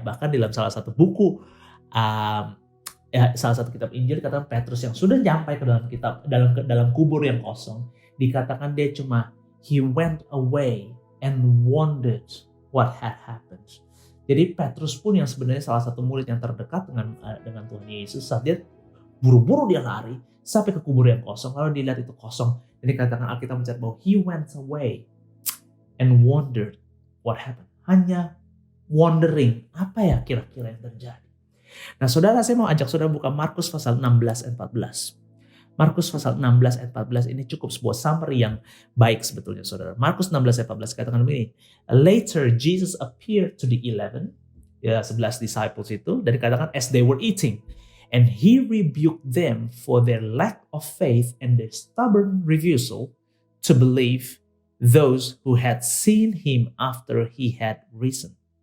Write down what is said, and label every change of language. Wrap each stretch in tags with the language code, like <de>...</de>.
<id>Bahkan dalam salah satu buku, salah satu kitab Injil dikatakan Petrus yang sudah sampai ke dalam kubur yang kosong, dikatakan dia cuma</id> <en>he went away and wondered what had happened.</en> <id>Jadi Petrus pun yang sebenarnya salah satu murid yang terdekat dengan Tuhan Yesus, saat dia buru-buru dia lari sampai ke kubur yang kosong, lalu dilihat itu kosong. Jadi katakan Alkitab mencatat bahwa</id> <en>he went away and wondered what happened.</en> <id>Hanya wondering, apa ya kira-kira yang terjadi. Nah, saudara, saya mau ajak saudara buka Markus pasal 16 ayat 14. Markus pasal 16 ayat 14 ini cukup sebuah summary yang baik sebetulnya, saudara. Markus 16 ayat 14 katakan begini.</id> <en>Later Jesus appeared to the 11 disciples</en> <id>itu, dan dikatakan</id> <en>as they were eating, and he rebuked them for their lack of faith and their stubborn refusal to believe those who had seen him after he had risen.</en>